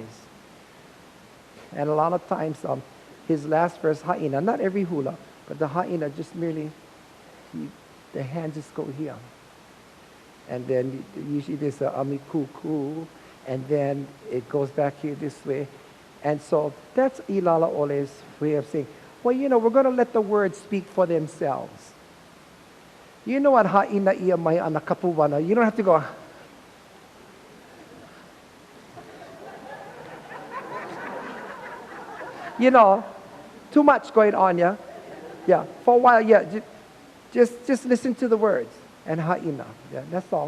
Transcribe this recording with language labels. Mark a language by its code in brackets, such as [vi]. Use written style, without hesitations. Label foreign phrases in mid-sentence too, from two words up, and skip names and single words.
[en] And a lot of times, his last verse, ha'ina, not every hula, but the ha'ina just merely, the hands just go here. And then usually there's a amikuku, and then it goes back here this way. And so that's ʻīlālāʻole's way of saying, well, you know, we're going to let the words speak for themselves. You know what [haw] ha'ina ia mai ana kapuwana? [en] You don't have to go. You know, too much going on, yeah? Yeah, for a while, yeah, just listen to the words. And ha'ina, yeah, that's all.